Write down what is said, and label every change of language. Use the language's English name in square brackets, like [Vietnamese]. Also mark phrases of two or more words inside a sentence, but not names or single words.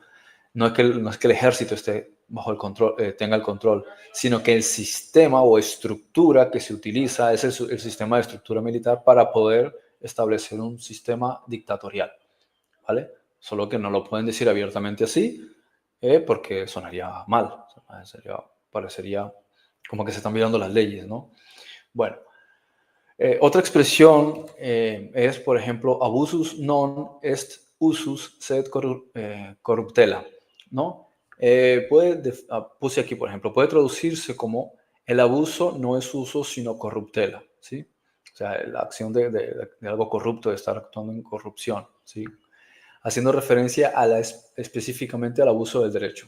[Spanish] No es que el ejército esté bajo el control, tenga el control, sino que el sistema o estructura que se utiliza es el sistema de estructura militar para poder establecer un sistema dictatorial, ¿vale? Solo que no lo pueden decir abiertamente así, porque sonaría mal, parecería como que se están violando las leyes, ¿no? Bueno, otra expresión es, por ejemplo, [Latin] abusus non est usus sed corruptela, [Spanish] ¿no? Puse aquí, por ejemplo, puede traducirse como el abuso no es uso sino corruptela, ¿sí? O sea, la acción de algo corrupto, de estar actuando en corrupción, ¿sí? Haciendo referencia específicamente al abuso del derecho.